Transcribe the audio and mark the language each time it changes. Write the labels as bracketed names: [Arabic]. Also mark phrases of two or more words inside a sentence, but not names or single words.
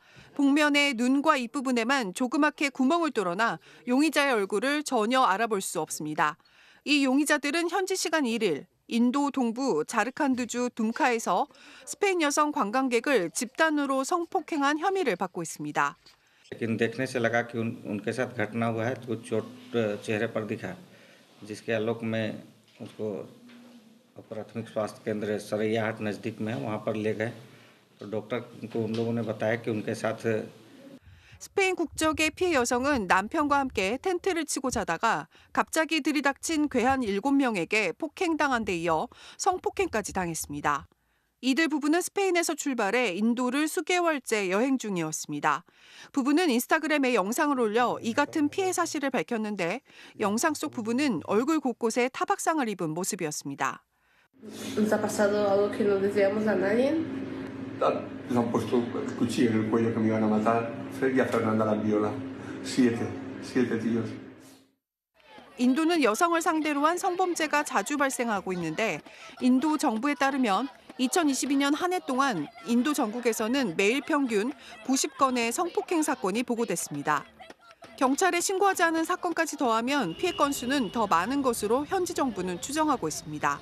[Korean] 복면의 눈과 입부분에만 조그맣게 구멍을 뚫어놔 용의자의 얼굴을 전혀 알아볼 수 없습니다. 이 용의자들은 현지 시간 1일 인도 동부 자르칸드주 둠카에서 스페인 여성 관광객을 집단으로 성폭행한 혐의를 받고 있습니다. [Hindi] लेकिन देखने से लगा कि उनके साथ घटना हुआ है तो चोट चेहरे पर दिखा जिसके आलोक में उसको प्राथमिक स्वास्थ्य केंद्र सरैयाहाट नज़दीक में है वहाँ पर ले गए तो डॉक्टर को उन लोगों ने बताया कि उनके साथ [Korean] 스페인 국적의 피해 여성은 남편과 함께 텐트를 치고 자다가 갑자기 들이닥친 괴한 7명에게 폭행당한 데 이어 성폭행까지 당했습니다. 이들 부부는 스페인에서 출발해 인도를 수개월째 여행 중이었습니다. 부부는 인스타그램에 영상을 올려 이 같은 피해 사실을 밝혔는데 영상 속 부부는 얼굴 곳곳에 타박상을 입은 모습이었습니다. [Spanish] ¿Nos ha pasado algo que no deseamos a nadie? Les han puesto el cuchillo en el cuello que me iban a matar. Y a Fernanda la viola. Siete tíos. [Korean] 인도는 여성을 상대로 한 성범죄가 자주 발생하고 있는데 인도 정부에 따르면 2022년 한 해 동안 인도 전국에서는 매일 평균 90건의 성폭행 사건이 보고됐습니다. 경찰에 신고하지 않은 사건까지 더하면 피해 건수는 더 많은 것으로 현지 정부는 추정하고 있습니다.